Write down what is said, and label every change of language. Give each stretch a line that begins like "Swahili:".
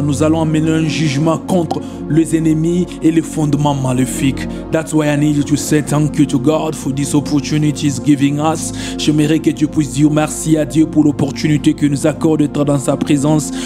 French: Nous allons amener un jugement contre les ennemis et les fondements maléfiques.
English: That's why I need you to say thank you to God for this opportunity he's giving us.
French: J'aimerais que tu puisses dire merci à Dieu pour l'opportunité qu'il nous accorde d'être dans sa présence.